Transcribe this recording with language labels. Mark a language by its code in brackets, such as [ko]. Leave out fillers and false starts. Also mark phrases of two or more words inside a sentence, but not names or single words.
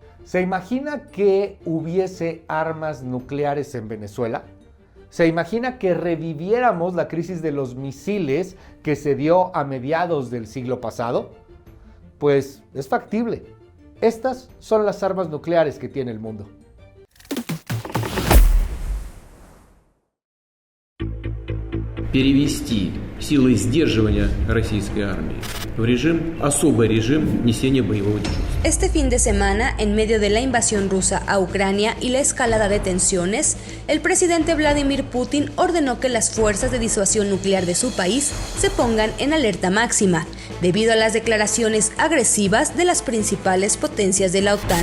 [es] ¿Se imagina que hubiese armas nucleares en Venezuela? ¿Se imagina que reviviéramos la crisis de los misiles que se dio a mediados del siglo pasado? Pues es factible. Estas son las armas nucleares que tiene el mundo. [ru] Перевести силы сдерживания российской армии в особый режим несения боевого дежурства. [es] Este fin de semana, en medio de la invasión rusa a Ucrania y la escalada de tensiones, el presidente Vladimir Putin ordenó que las fuerzas de disuasión nuclear de su país se pongan en alerta máxima, debido a las declaraciones agresivas de las principales potencias de la OTAN.